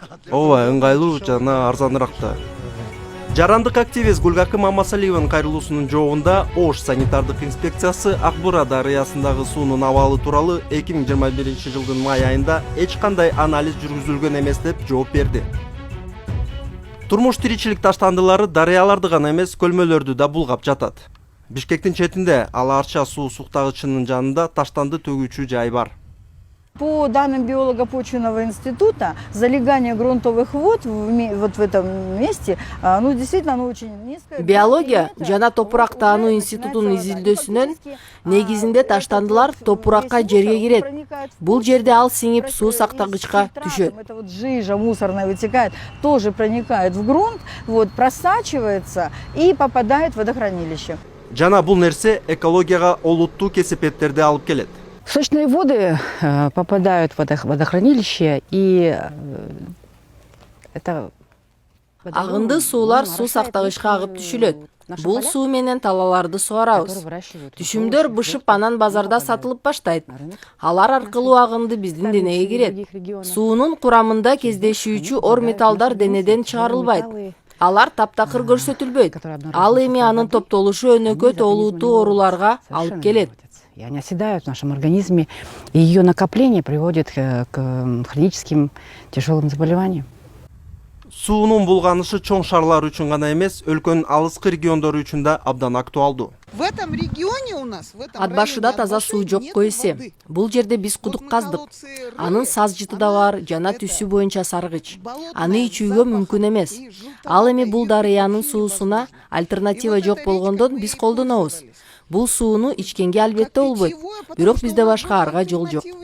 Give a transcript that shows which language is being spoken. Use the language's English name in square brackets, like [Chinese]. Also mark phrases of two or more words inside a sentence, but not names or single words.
[Kyrgyz] Ооба, ыңгайлуу жана арзаныраак да. Жарандык активист Гүлгакы Мамасалиеванын кайрылуусунун жообунда Ош санитардык инспекциясы Акбура дарыясындагы суунун абалы тууралуу 2021 жылдын май айында эч кандай анализ жүргүзүлгөн эмес деп жооп берди. Турмуш тиричилик таштандылары дарыяларды гана эмес, көлмөлөрдү да булгап жатат. Бишкектин четинде Ала-Арча суу суктагычынын жанында таштанды төгүүчү жай бар. [Russian] По данным биолого-почвенного института, залегание грунтовых вод вот в этом месте, ну, действительно, оно очень низкое. [Kyrgyz] Биология жана топурак таануу институтунун изилдөөсүнөн негизинде таштандылар топуракка жерге кирет. Бул жерде ал сиңип суу сактагычка түшөт. [Russian] Это вот жижа мусорная вытекает, тоже проникает в грунт, вот, просачивается и попадает в водохранилище. [Kyrgyz] Жана бул нерсе экологияга олуттуу кесепеттерди алып келет. [Russian] Сточные воды попадают в водохранилище, и это... [Kyrgyz] Агынды суулар суу сактагычка агып түшүлөт. Бул суу менен талаларды сугарабыз. Түшүмдөр бышып анан базарда сатылып баштайт. Алар аркылуу агынды биздин денеге кирет. Суунун курамында кездешүүчү ор металлдар денеден чыгарылбайт. Алар таптакыр көрсөтүлбөйт. Ал эми анын топтолушу өнөкөт олуттуу ооруларга алып келет. [Russian] И они оседают в нашем организме, и ее накопление приводит к хроническим тяжелым заболеваниям. [Kyrgyz] Суунун булганышы чоң шаарлар үчүн гана эмес, өлкөнүн алыскы региондору үчүн да абдан актуалдуу. [Russian] В этом регионе у нас, в этом [Kyrgyz] Ат башыда таза суу жокко эсе. Бул жерде биз кудук каздык. Анын саз жыты да бар, жана түсү боюнча саргыч. Аны ичүүгө мүмкүн эмес. Ал эми бул дарыянын суусуна альтернатива жок болгондон биз колдонобуз. Бул сууну ичкенге албетте болбойт. Бирок бизде башка арга жол жок.